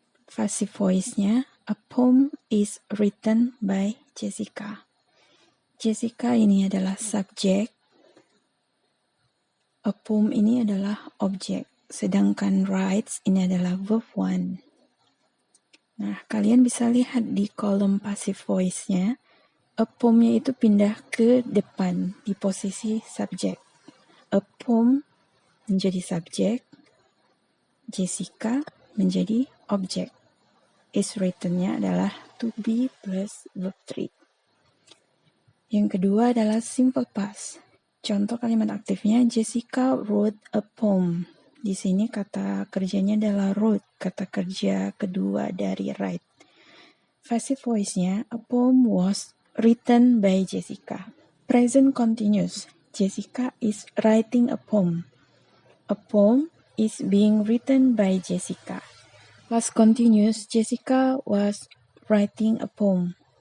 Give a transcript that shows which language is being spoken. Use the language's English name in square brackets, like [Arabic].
[English] Passive voice-nya, a poem is written by Jessica. [Indonesian] Jessica ini adalah subjek. A poem ini adalah objek. Sedangkan writes ini adalah verb 1. Nah, kalian bisa lihat di kolom passive voice-nya, a poem-nya itu pindah ke depan di posisi subjek. A poem menjadi subjek, Jessica menjadi objek. Is written-nya adalah to be plus verb 3. Yang kedua adalah simple past. Contoh kalimat aktifnya, [English] Jessica wrote a poem. [Indonesian] Di sini kata kerjanya adalah wrote, kata kerja kedua dari write. [English] Passive voice-nya, a poem was written by Jessica. Present continuous, Jessica is writing a poem. A poem is being written by Jessica. Past continuous, Jessica was writing a poem.